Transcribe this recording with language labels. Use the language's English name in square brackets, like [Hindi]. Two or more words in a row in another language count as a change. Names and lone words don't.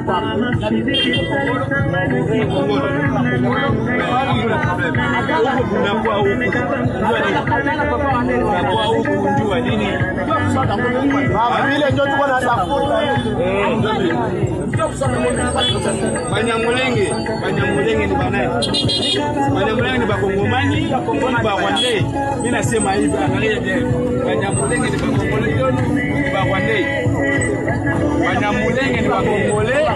[Swahili] Unakuwa huku unjua nini? Vile ndio tuko na tafuta. Banyamulenge ni banae. Banyamulenge ni bakongomani, bakongomani ba Rwandais. Mimi nasema hivi, angalia je. Banyamulenge ni bakongomani ni ba Rwandais. Banyamulenge ni bakongolais.